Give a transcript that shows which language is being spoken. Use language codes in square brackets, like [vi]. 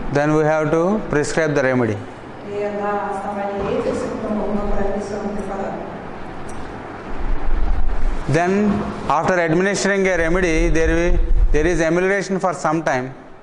[en] Then we have to prescribe the remedy. [ru] И на основании этих симптомов мы прописываем препарат. [en] Then after administering a remedy, there is amelioration for some time.